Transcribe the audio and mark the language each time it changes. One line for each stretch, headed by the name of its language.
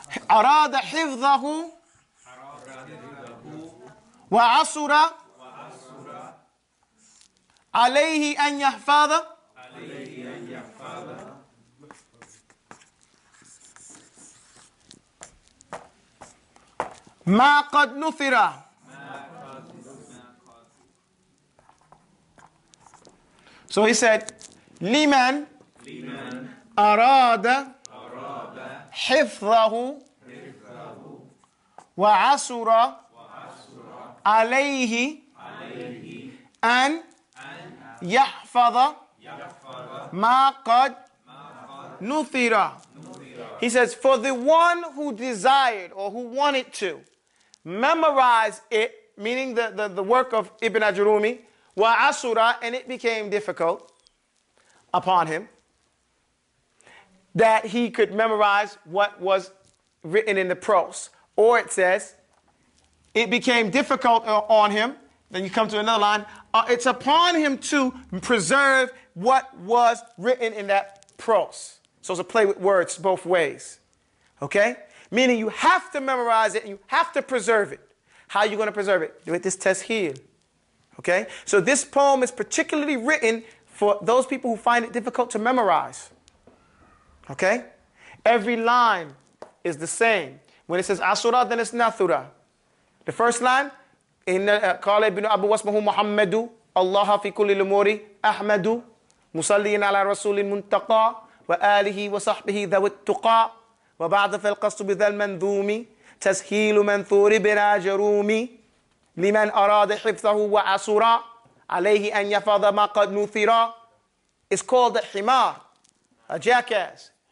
Arabic: Arada hifdhahu wa asura alayhi an yahfadha ما قد نثر.
English: So he said,
Arabic: لمن أراد حفظه وعسر عليه أن يحفظ ما قد نثر.
English: He says, for the one who desired or who wanted to memorize it, meaning the work of Ibn Ajrumi, wa asura, and it became difficult upon him, that he could memorize what was written in the prose. Or it says, it became difficult on him, then you come to another line, it's upon him to preserve what was written in that prose. So it's a play with words both ways. Okay? Meaning you have to memorize it and you have to preserve it. How are you going to preserve it? Do it this tasheel. Okay? So this poem is particularly written for those people who find it difficult to memorize. Okay? Every line is the same. When it says asura, then it's nathura. The first line,
Arabic: قال ابن أبو واسمه محمد الله في كل الأمور أحمد مصليا على رسول المنتقى وآله وصحبه ذوي التقى وبعد فالقصد بذا المنظوم تسهيل منثور بن جرومي لمن أراد حفظه وعسر عليه أن يفض ما قد نثر.
English: It's called a himar, a jackass.